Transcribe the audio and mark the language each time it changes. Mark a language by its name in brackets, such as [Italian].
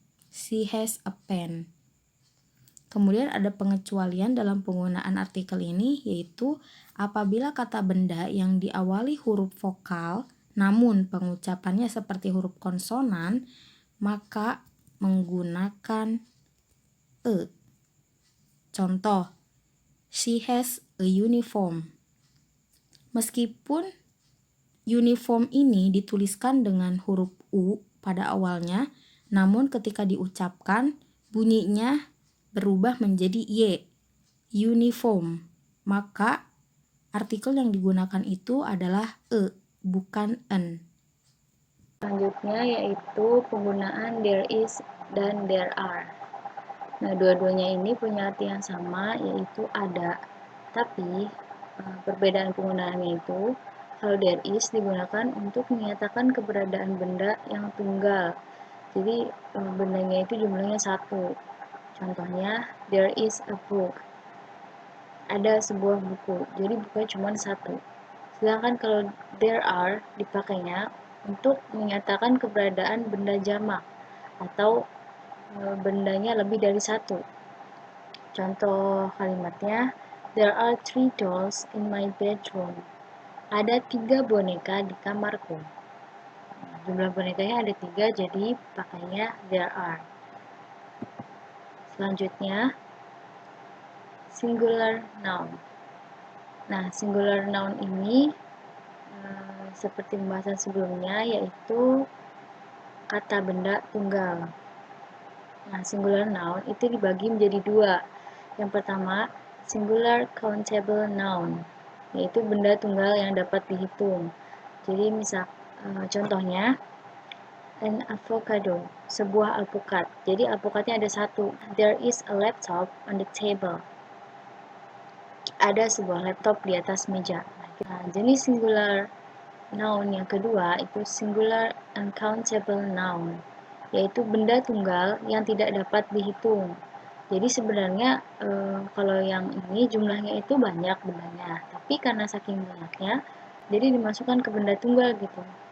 [English] She has a pen. [Indonesian] Kemudian ada pengecualian dalam penggunaan artikel ini, yaitu apabila kata benda yang diawali huruf vokal namun pengucapannya seperti huruf konsonan, maka menggunakan e. Contoh, [English] she has a uniform. [Indonesian] Meskipun uniform ini dituliskan dengan huruf u pada awalnya, namun ketika diucapkan bunyinya berubah menjadi y, uniform. Maka artikel yang digunakan itu adalah e, bukan en. Selanjutnya yaitu penggunaan [English] there is [Indonesian] dan [English] there are. [Indonesian] Nah, dua-duanya ini punya arti yang sama, yaitu ada. Tapi, perbedaan penggunaannya itu, kalau [English] there is [Indonesian] digunakan untuk menyatakan keberadaan benda yang tunggal. Jadi, bendanya itu jumlahnya satu. Contohnya, [English] there is a book. [Indonesian] Ada sebuah buku, jadi bukunya cuma satu. Sedangkan kalau [English] there are [Indonesian] dipakainya untuk menyatakan keberadaan benda jamak atau bendanya lebih dari satu. Contoh kalimatnya, [English] there are 3 dolls in my bedroom. [Indonesian] Ada 3 boneka di kamarku. Jumlah bonekanya ada 3, jadi pakainya [English] there are. [Indonesian] Selanjutnya, singular noun. Nah, singular noun ini seperti pembahasan sebelumnya, yaitu kata benda tunggal. Nah, singular noun itu dibagi menjadi dua. Yang pertama, singular countable noun, yaitu benda tunggal yang dapat dihitung. Jadi, contohnya, [English] an avocado, [Indonesian] sebuah alpukat. Jadi, alpukatnya ada satu. [English] There is a laptop on the table. [Indonesian] Ada sebuah laptop di atas meja. Nah, jenis singular noun yang kedua itu singular uncountable noun, yaitu benda tunggal yang tidak dapat dihitung. Jadi sebenarnya kalau yang ini jumlahnya itu banyak bendanya, tapi karena saking banyaknya, jadi dimasukkan ke benda tunggal gitu.